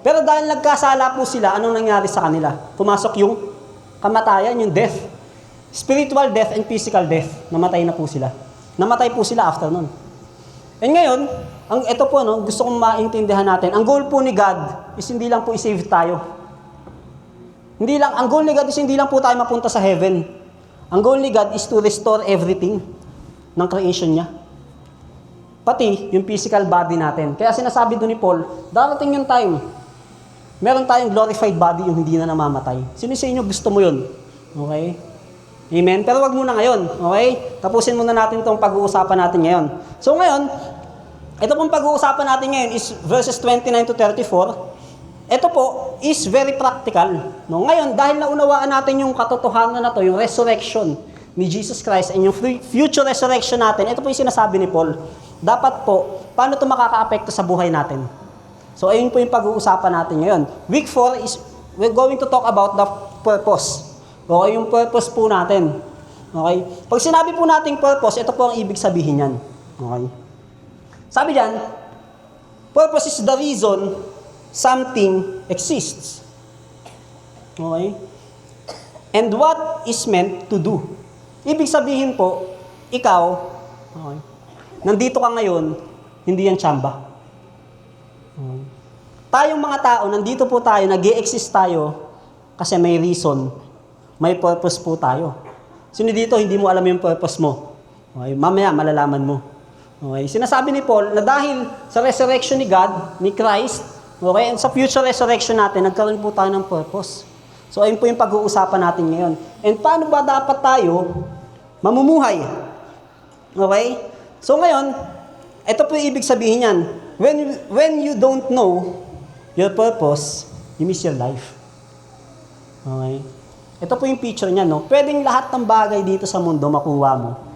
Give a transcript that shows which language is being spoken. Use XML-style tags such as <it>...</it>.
<tl>Pero dahil nagkasala po sila, anong nangyari sa kanila? Pumasok yung kamatayan, yung death.</tl> <en>Spiritual death and physical death.</en> <tl>Namatay na po sila. Namatay po sila after nun. And ngayon, ito po, no, gusto kong maintindihan natin, ang goal po ni God is hindi lang po i-save tayo. Ang goal ni God is hindi lang po tayo mapunta sa heaven.</tl> <en>Ang goal ni God is to restore everything ng creation niya.</en> <tl>Pati yung physical body natin. Kaya sinasabi doon ni Paul, darating yung time, meron tayong glorified body yung hindi na namamatay. Sino sa inyo gusto mo yun? Okay? Amen? Pero wag muna ngayon, okay? Tapusin muna natin itong pag-uusapan natin ngayon. So ngayon, ito pong pag-uusapan natin ngayon is verses 29 to 34. Ito po</tl> <en>is very practical.</en> <tl>No? Ngayon, dahil naunawaan natin yung katotohanan na to, yung resurrection ni Jesus Christ and yung future resurrection natin, ito po yung sinasabi ni Paul. Dapat po, paano ito makaka-apekto sa buhay natin? So, ayun po yung pag-uusapan natin ngayon.</tl> <en>Week 4 is, we're going to talk about the purpose.</en> <tl>Okay, yung purpose po natin. Okay? Pag sinabi po nating purpose, ito po ang ibig sabihin yan. Okay? Sabi diyan,</tl> <en>purpose is the reason something exists. Okay? And what is meant to do.</en> <tl>Ibig sabihin po, ikaw, okay, nandito ka ngayon, hindi yan tsamba. Okay. Tayong mga tao, nandito po tayo, nag-i-exist tayo kasi may reason, may purpose po tayo. Sino dito, hindi mo alam yung purpose mo? Okay. Mamaya, malalaman mo. Okay. Sinasabi ni Paul na dahil sa resurrection ni God, ni Christ, okay, and sa future resurrection natin, nagkaroon po tayo ng purpose. So, ayun po yung pag-uusapan natin ngayon. And paano ba dapat tayo mamumuhay? Okay? So, ngayon, ito po yung ibig sabihin yan.</tl> <en>When you don't know your purpose, you miss your life.</en> <tl>Okay? Ito po yung picture niya, no? Pwedeng lahat ng bagay dito sa mundo makuha mo.</tl>